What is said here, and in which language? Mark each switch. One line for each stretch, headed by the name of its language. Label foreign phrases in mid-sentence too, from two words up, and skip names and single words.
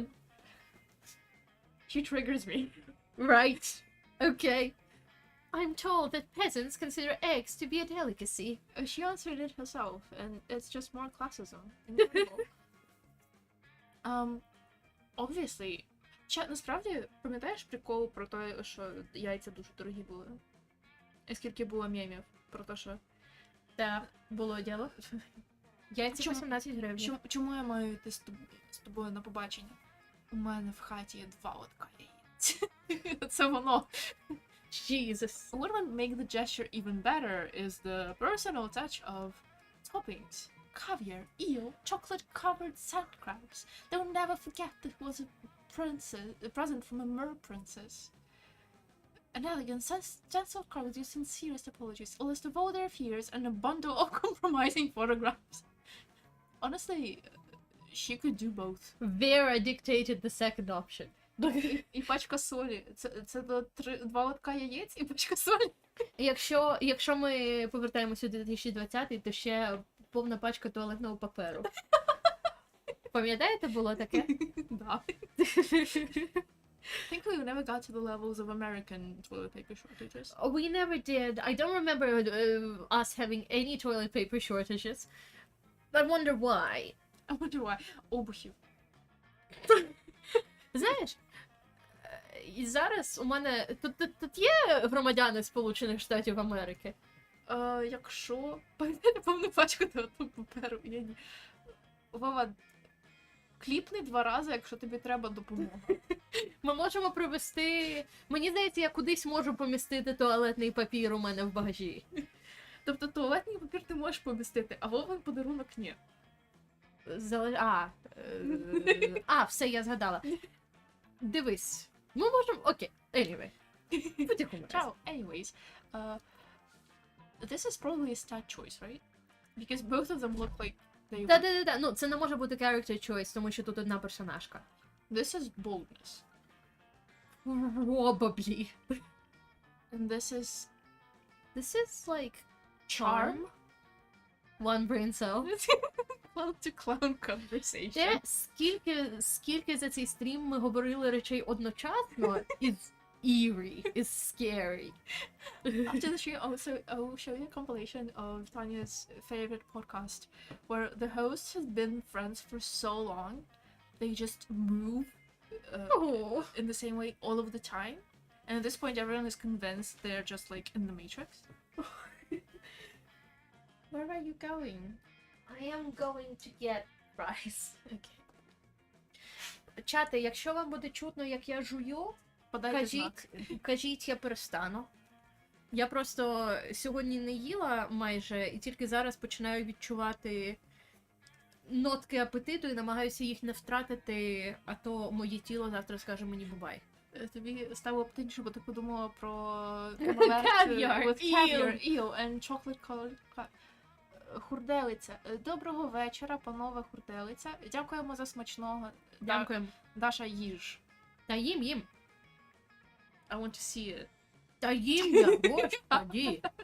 English: She triggers me. Right. Okay. I'm told that peasants consider eggs to be a delicacy. She answered it herself, and it's just more classism. Incredible. Obviously.
Ukrainian: Насправді, пам'ятаєш прикол про те, що яйця дуже дорогі були? І скільки було мемів про те, що... Так, було діло. Яйця 18 гривень. Чому я маю йти з тобою на побачення? У мене в хаті є 2 лотка яєць. Це воно.
English: Jesus. What would make the gesture even better is the personal touch of toppings. Caviar, eel, chocolate-covered sand crabs. They'll never forget that it was a present from a mer princess. An elegant, gentle crowd with your sincerest apologies, a list of all their fears, and a bundle of compromising photographs. Honestly, she could do both. Vera dictated the second option.
Ukrainian: І пачка солі. Це 2 лотка яєць і пачка солі. Якщо ми повертаємося у 2020, то ще повна пачка туалетного паперу. Пам'ятаєте, було таке? Да.
English: I think we never got to the levels of American toilet paper shortages. We never did. I don't remember us having any toilet paper shortages. I wonder why. I wonder why.
Ukrainian: Обухів. Знаєш, і зараз у мене... Тут є громадяни Сполучених Штатів Америки? Якщо... Пам'ятаєте повну пачку туалетного паперу? Я ні. Вова, кліпни 2 рази, якщо тобі треба допомога. Ми можемо привезти... Мені здається, я кудись можу помістити туалетний папір у мене в багажі. Тобто туалетний папір ти можеш помістити, а Вовин подарунок ні. Все, я згадала. Дивись. Ми можемо... Окей,
English: anyway.
Ukrainian: Потихому. Ciao.
English: Anyways, this is probably a stat choice, right? Because both of them look like they...
Ukrainian: Да. Ну, це не може бути
English: character choice,
Ukrainian: тому що тут одна персонажка.
English: This is boldness. Probably. And this is... This is like... Charm? One brain cell. Clown-to-clown conversation.
Ukrainian: Скільки за цей стрім ми говорили речей одночасно,
English: is eerie, is scary. After the stream, I will show you a compilation of Tanya's favorite podcast, where the hosts have been friends for so long, they just move in the same way all of the time. And at this point, everyone is convinced they're just like in the Matrix. Where are you going? I am going to get rice. Okay.
Ukrainian: Чати, якщо вам буде чутно, як я жую, кажіть, я перестану. Я просто сьогодні не їла майже, і тільки зараз починаю відчувати нотки апетиту і намагаюся їх не втратити, а то моє тіло завтра скаже мені бубай. Тобі стало апетитніше, бо ти подумала про
English: Caviar, eel and chocolate colored хурделиця.
Ukrainian: Доброго вечора, панове хурделиця. Дякуємо за смачного. Дякуємо. Даша, їж. Та їм.
English: I want to see it.
Ukrainian: Та їм я, господи.